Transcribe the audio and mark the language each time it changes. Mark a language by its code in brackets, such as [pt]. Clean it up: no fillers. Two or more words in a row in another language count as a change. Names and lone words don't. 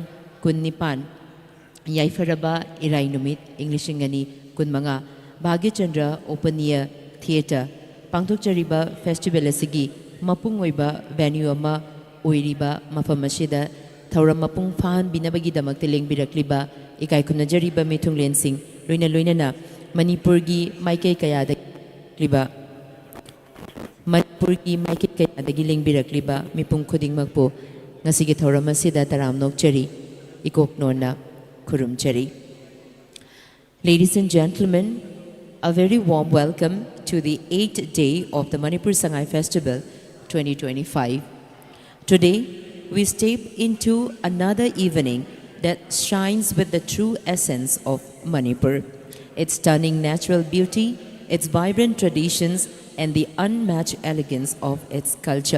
[mni] kun nipan yaifaraba irai numit English Ingani Kunmanga Bhagya Chandra Open Air Theatre pangthokjariba festival asigi mapung oiba venue ama oiriba mafam asida thauram mapung phan binabagi damak teleng birakliba ikai kunajariba mithunglen sing loina Manipur gi maikei kaya da liba Manipur gi maikei kaya da giling birakliba mipung khuding magpo ngasigi thauram asida taram nokchari ikok nona kurum chari. [en] Ladies and gentlemen, a very warm welcome to the 8th day of the Manipur Sangai Festival 2025. Today, we step into another evening that shines with the true essence of Manipur, its stunning natural beauty, its vibrant traditions, and the unmatched elegance of its culture.